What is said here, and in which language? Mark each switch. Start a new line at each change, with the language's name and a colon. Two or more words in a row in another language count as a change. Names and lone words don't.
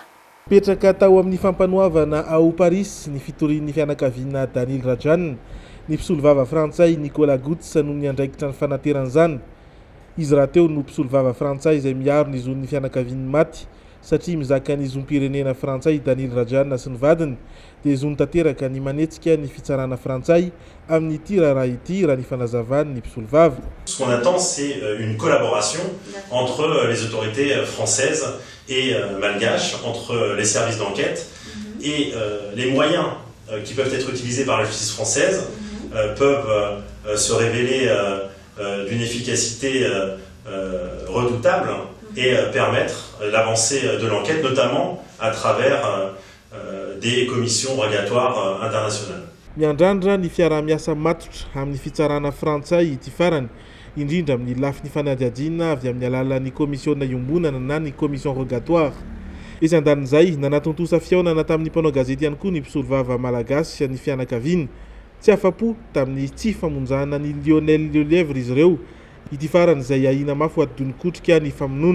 Malagasy: Petraka tao amin'ny fampanohavana ao Paris ny fitorian'ny fianakaviana Daniel Rajane, ny mpisolo vava frantsay Nicolas Goutsa no niandraikitra ny fanateran'izany. izy raha teo no mpisolo vava frantsay izay miaro ny zon'ny fianakaviany maty satria mizaka ny zom-pirenena frantsay Daniel Rajana sy ny vadiny dia zony tanteraka ny manetsika ny fitsarana frantsay amin'ny ity raha ity raha ny fanazavany ny mpisolo vava.
French: Ce qu'on attend, c'est une collaboration entre les autorités françaises et malgaches, entre les services d'enquête et les moyens qui peuvent être utilisés par la justice française peuvent se révéler d'une efficacité redoutable et permettre l'avancée de l'enquête, notamment à travers des commissions rogatoires internationales.
Malagasy: Miandrandra ny fiaraha-miasa matotra amin'ny fitsarana frantsay ity farany indrindra amin'ny lafiny fanadihadiana avy amin'ny alalan'ny komisiona iombonana na ny
French: commission rogatoire.
Malagasy: Izy andanin'izay nanatontosa fiaonana tamin'ny mpanao gazety ihany koa ny mpisolo vava malagasy sy ny fianakaviany tsy afapo tamin'ny tsy famonjana ny Lionel Lelièvre izy ireo ity farany izay ahina mafy adony kotrika ny famonoana.